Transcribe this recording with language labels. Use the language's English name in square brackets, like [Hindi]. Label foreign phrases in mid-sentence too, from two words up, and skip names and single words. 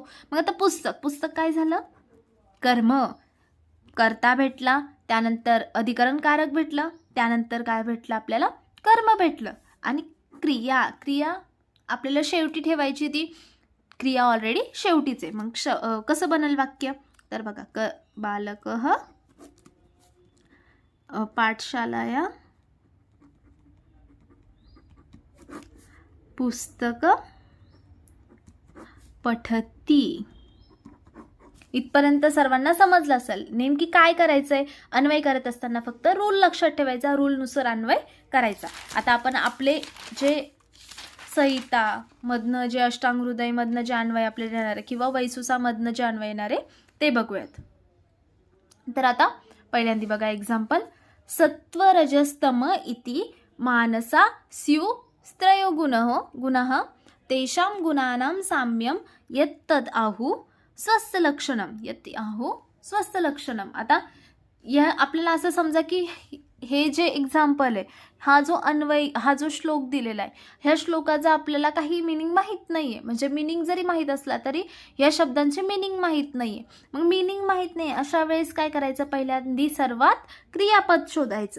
[Marathi] मग आता पुस्तक काय झालं, कर्म, कर्ता भेटला, त्यानंतर अधिकरण कारक भेटलं, त्यानंतर काय भेटलं आपल्याला, कर्म भेटलं. आणि क्रिया आपल्याला शेवटी ठेवायची, ती क्रिया ऑलरेडी शेवटीच आहे. मग कसं बनल वाक्य, तर बघा, [Sanskrit] बालकः पाठशालाया पुस्तक पठती. [Marathi] इथपर्यंत सर्वांना समजलं असेल नेमकी काय करायचंय. अन्वय करत असताना फक्त रूल लक्षात ठेवायचा, रूलनुसार अन्वय करायचा. आता आपण आपले जे संहिता मधनं, जे अष्टांग हृदय मधनं जे अन्वय आपल्याला येणार आहे, किंवा वैसुसा मधनं जे अन्वय येणार आहे ते बघूयात. तर आता पहिल्यांदा बघा एक्झाम्पल, [Sanskrit] सत्वरजस्तम इति मानसा स्यु त्रयो गुणः तेषां गुणानां साम्यं यत्तद् आहुः स्वस्थलक्षणम. [Marathi] आता या आपल्याला असं समजा की हे जे एक्झाम्पल आहे, हा जो श्लोक दिलेला आहे, ह्या श्लोकाचा आपल्याला काही मिनिंग माहीत नाही आहे. म्हणजे मिनिंग जरी माहीत असला तरी या शब्दांचे मिनिंग माहीत नाही आहे. मग मिनिंग माहीत नाही, अशा वेळेस काय करायचं, पहिल्यांदा सर्वात क्रियापद शोधायचं.